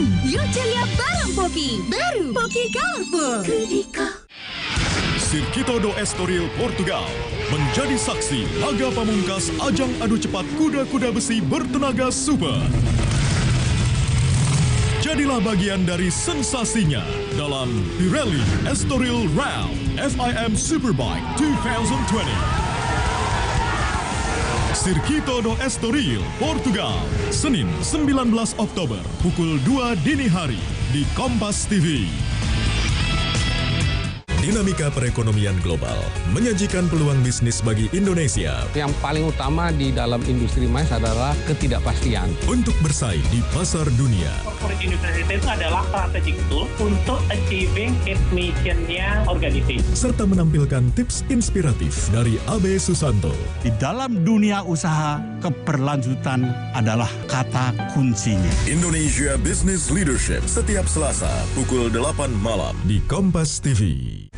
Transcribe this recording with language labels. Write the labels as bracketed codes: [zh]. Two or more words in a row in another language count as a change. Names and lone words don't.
[id] Yuk ceria bareng Poki, baru Poki Colorful. Circuito do Estoril, Portugal menjadi saksi laga pamungkas ajang adu cepat kuda-kuda besi bertenaga super. Jadilah bagian dari sensasinya dalam Pirelli Estoril Round FIM Superbike 2020. Circuito do Estoril, Portugal, Senin 19 Oktober pukul 2 dini hari di Kompas TV. Dinamika perekonomian global menyajikan peluang bisnis bagi Indonesia. Yang paling utama di dalam industri mais adalah ketidakpastian. Untuk bersaing di pasar dunia. Corporate University itu adalah [en] strategic tool [id] untuk [en] achieving its mission- [id] nya organisasi. Serta menampilkan tips inspiratif dari AB Susanto. Di dalam dunia usaha, keberlanjutan adalah kata kuncinya. Indonesia Business Leadership setiap Selasa pukul 8 malam di Kompas TV.